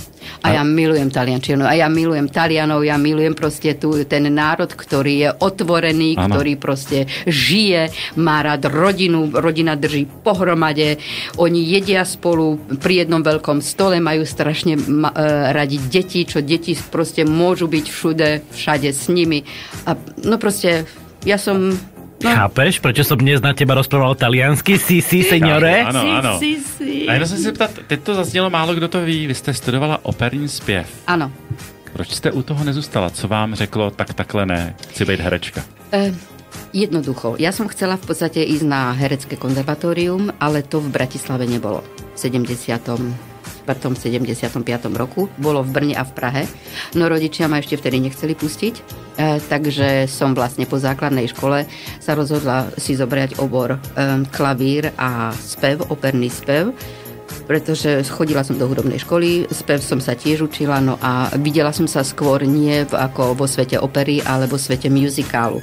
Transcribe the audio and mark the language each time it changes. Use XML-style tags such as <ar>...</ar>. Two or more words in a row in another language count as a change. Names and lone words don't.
<sk>A ja milujem taliančinu, a ja milujem Talianov, ja milujem proste ten národ, ktorý je otvorený, ktorý proste žije, má rád rodinu, rodina drží pohromade, oni jedia spolu pri jednom veľkom stole, majú strašne radi deti, čo deti proste môžu byť všade s nimi. A no proste, ja som... No. Chápeš, prečo som dnes na teba rozprával taliansky?</sk> <it>Sí, seniore?</it> <cs>Ano.</cs> <it>Sí.</it> <cs>A jenom jsem si zeptat, teď to zaznělo, málo kdo to ví, vy jste studovala operní zpěv. Ano. Proč jste u toho nezůstala? Co vám řeklo, takhle ne, chci být herečka?</cs> <sk>Jednoducho. Ja som chcela v podstate ísť na herecké konzervatórium, ale to v Bratislave nebolo. V 75. roku bolo v Brne a v Prahe. No rodičia ma ešte vtedy nechceli pustiť, takže som vlastne po základnej škole sa rozhodla si zobrať obor klavír a spev, operný spev, pretože chodila som do hudobnej školy, spev som sa tiež učila, no a videla som sa skôr nie ako vo svete opery, ale vo svete muzikálu.</sk>